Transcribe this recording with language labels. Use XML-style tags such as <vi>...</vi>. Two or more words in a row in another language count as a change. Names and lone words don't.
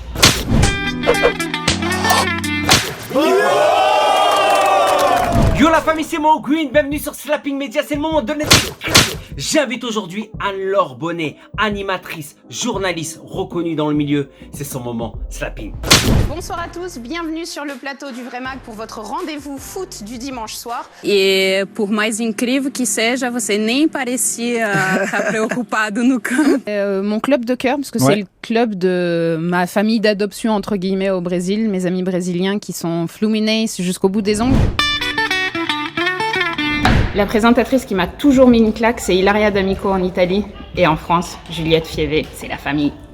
<fr>Yo la famille, c'est moi Green, bienvenue sur Slapping Media, c'est le moment de donner des claques. J'invite aujourd'hui Anne-Laure Bonnet, animatrice, journaliste reconnue dans le milieu. C'est son moment Slapping. Bonsoir à tous, bienvenue sur le plateau du Vrai Mag pour votre rendez-vous foot du dimanche soir.</fr> <pt>E por mais incrível que seja, você nem parecia estar preocupado no campo.</pt> <fr>Mon club de cœur, parce que c'est le club de ma famille d'adoption entre guillemets au Brésil, mes amis brésiliens qui sont Fluminense jusqu'au bout des ongles. La présentatrice qui m'a toujours mis une claque, c'est Ilaria D'Amico en Italie. Et en France, Juliette Fievé, c'est la famille.</fr>